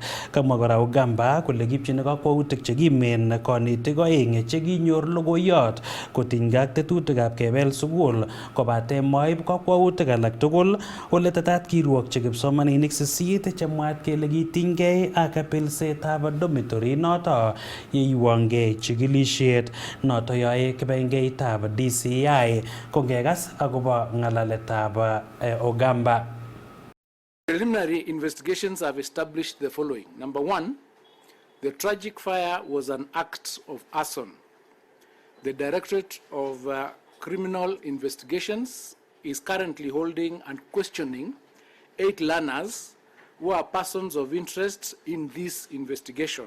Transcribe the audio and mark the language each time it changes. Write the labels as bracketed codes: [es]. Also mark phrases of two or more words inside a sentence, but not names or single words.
[kln] Kamwa kora Ogamba kole kipchini kakwautik chekimen konetik oeng chekinyor logoiyot kotinygei ak tetutikab kebel sukul kobate moib kakwautik alak tugul ole tetat kirwokchi kipsomaninik 8 chemwaat kele kitinygei ak pilsetab dormitory noto yeiwongei chikilisiet noto yoe kibagengeitab DCI kongekas akobo ng'alaletab Ogamba. [en] Preliminary investigations have established the following. Number one, the tragic fire was an act of arson. The Directorate of Criminal Investigations is currently holding and questioning 8 learners who are persons of interest in this investigation.